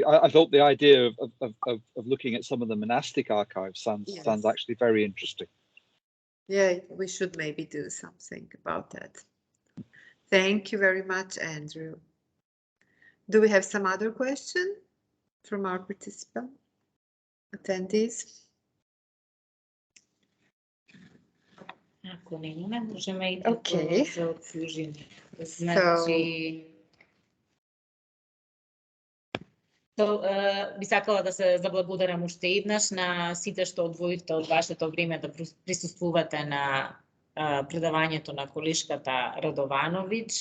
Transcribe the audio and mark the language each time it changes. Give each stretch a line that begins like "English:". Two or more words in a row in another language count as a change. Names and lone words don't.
English: I thought the idea of looking at some of the monastic archives sounds actually very interesting. Yeah, we should maybe do something about that. Thank you very much, Andrew. Do we have some other question from our participant attendees?
Macedonian: Ако не можем и
English: Okay.
Macedonian: за отслужение. Би сакала да се заблагодарам уште еднаш на сите што одвоивте од вашето време да присуствувате на предавањето на колешката Радовановиќ.